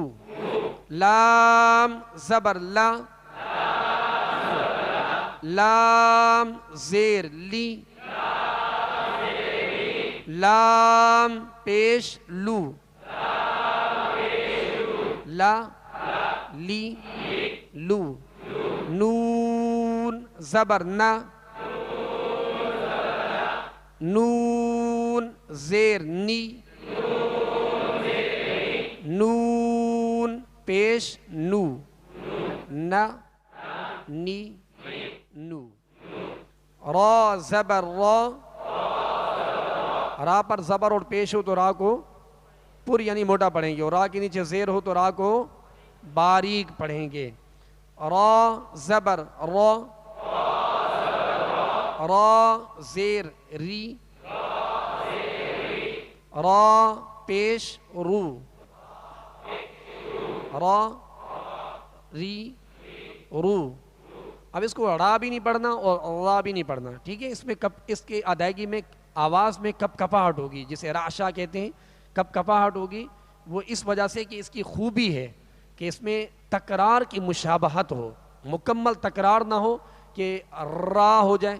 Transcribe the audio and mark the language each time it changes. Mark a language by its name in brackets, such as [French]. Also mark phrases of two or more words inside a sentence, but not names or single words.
[Urdu] لام زبر لا، لام زیر لی، لام پیش لو، لا لی لو. نون زبر نا، نون زیر نی، نون پیش نو، نا نی نو. را زبر را، را پر زبر اور پیش ہو تو را کو پر یعنی موٹا پڑھیں گے، اور را کے نیچے زیر ہو تو را کو باریک پڑھیں گے. را زبر را، را زیر ری، را پیش رو، را ری رو. اب اس کو را بھی نہیں پڑھنا اور را بھی نہیں پڑھنا، ٹھیک ہے. اس میں اس کی ادائیگی میں آواز میں کپ کپاہٹ ہوگی، جسے راشا کہتے ہیں. کپ کپاہٹ ہوگی وہ اس وجہ سے کہ اس کی خوبی ہے کہ اس میں تکرار کی مشابہت ہو، مکمل تکرار نہ ہو کہ را ہو جائے.